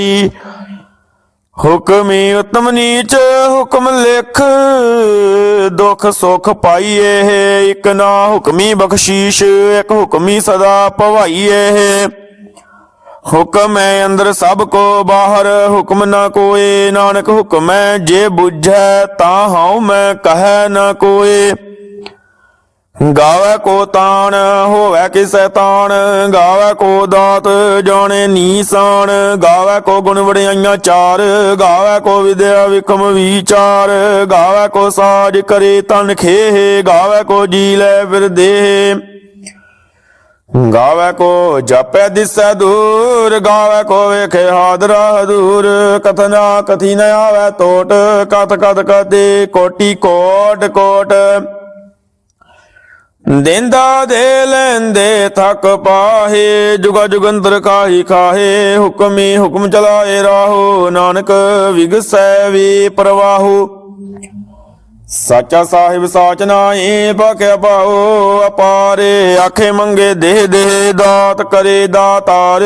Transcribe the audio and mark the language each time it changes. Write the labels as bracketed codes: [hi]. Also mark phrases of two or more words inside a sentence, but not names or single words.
[pa] ਹੁਕਮ ਹੀ ਉਤਮ ਨੀਚ ਹੁਕਮ ਲਿਖ ਦੁਖ ਸੁਖ ਪਾਈਏ। ਇਕ ਨਾ ਹੁਕਮੀ ਬਖਸ਼ੀਸ਼ ਇਕ ਹੁਕਮੀ ਸਦਾ ਭਵਾਈਏ। ਹੁਕਮ ਹੈ ਅੰਦਰ ਸਭ ਕੋ ਬਾਹਰ ਹੁਕਮ ਨ ਕੋਏ ਨਾਨਕ ਹੁਕਮ ਹੈ ਜੇ ਬੁਝੈ ਤਾ ਹਾਉ ਮੈਂ ਕਹ ਨ ਕੋਏ। ਗਾਵੈ ਕੋ ਤਾਨ ਹੋਵੈ ਕਿਸੈ ਤਾਨ ਗਾਵੈ ਕੋ ਦਾਤ ਜਾਨੇ ਨੀਸਾਨ। ਗਾਵੈ ਕੋ ਗੁਣ ਵੜਿਆਈਆਂ ਚਾਰ ਗਾਵੈ ਕੋ ਵਿਦਿਆ ਵਿਕ੍ਰਮ ਵਿਚਾਰ। ਗਾਵੈ ਕੋ ਸਾਜ ਕਰੇ ਤਨ ਖੇਹ ਗਾਵੈ ਕੋ ਜੀ ਲੈ ਫਿਰ ਦੇਹ। ਗਾਵੈ ਕੋ ਜਾਪੈ ਦਿਸੈ ਦੂਰ ਗਾਵੈ ਕੋ ਵੇਖੇ ਹਾਦਰਾ ਦੂਰ। ਕਥਨਾ ਕਥੀ ਨ ਆਵੈ ਤੋਟ ਕਥ ਕਥ ਕਥੇ ਕੋਟਿ ਕੋਟ ਕੋਟ। ਦੇਂਦਾ ਦੇ ਲੇਂਦੇ ਥਕ ਪਾਹੇ ਜੁਗਾ ਜੁਗੰਤਰ ਖਾਹੀ ਖਾਹੇ। ਹੁਕਮ ਹੀ ਹੁਕਮ ਚਲਾਏ ਰਾਹੋ ਨਾਨਕ ਵਿਗਸੈ ਵੇ ਪ੍ਰਵਾਹੋ। ਸਾਚਾ ਸਾਹਿਬ ਸਾਚ ਨਾਏ ਭਾਖਿਆ ਪਾਓ ਅਪਾਰੇ ਆਖੇ ਮੰਗੇ ਦੇਹ ਦੇਹ ਦਾਤ ਕਰੇ ਦਾਤਾਰ।